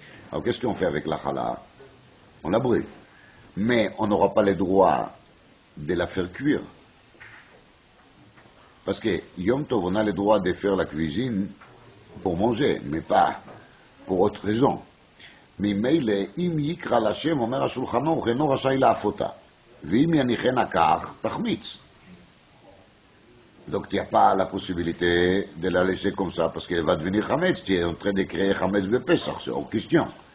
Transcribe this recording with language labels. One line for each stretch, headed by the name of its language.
French: Alors qu'est-ce qu'on fait avec la chala? On la brûle. Mais on n'aura pas le droit de la faire cuire. Parce que Yom Tov, on a le droit de faire la cuisine pour manger, mais pas pour autre raison.
Hebrew: ממילא, אם יקרא לשם, אומר השולחן ערוך, אינו רשאי להפותה. ואם יניחנה כך, תחמיץ.
French: Donc, il n'y a pas la possibilité de la laisser comme ça, parce qu'elle va devenir Hametz. Tu es en train de créer Hametz Bepessach, c'est hors question.